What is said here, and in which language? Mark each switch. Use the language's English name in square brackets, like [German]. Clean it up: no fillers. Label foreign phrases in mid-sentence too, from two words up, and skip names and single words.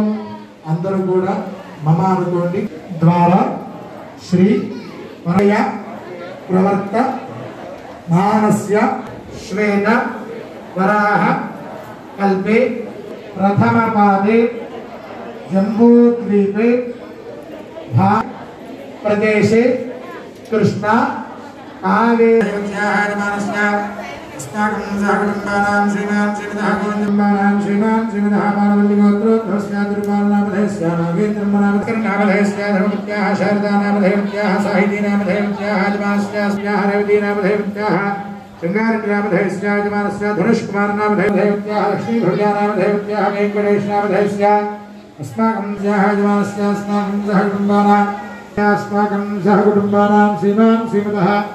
[Telugu] అందరూ కూడా మమ అనుకోండి. [Sanskrit] ద్వారా శ్రీ వరయ ప్రవర్త మానస్య శ్వేత వరాహ కల్పే ప్రథమ పాదే జంబూద్వీపే ప్రదేశే కృష్ణ కావేరీ अस्माकं श्रीमान् श्रीमदः गोविन्दं श्रीमान् श्रीमदः मानवल्लिगोत्रोद्भवस्यातिरुपालनामधेयस्य नागेन्द्रमनामधेयस्य धर्मपत्याः शारदानामधेयत्याः साहितीनामधेयत्याः जमानस्याः रेवतीनामधेयत्याः शृङ्गारनामधेयस्य जमानस्य धनुष्कुमारनामधेयत्याः लक्ष्मीभव्यानामधेयत्याः वेङ्कटेशनामधेयस्य अस्माकं सह कुटुम्बानां श्रीमान् श्रीमदः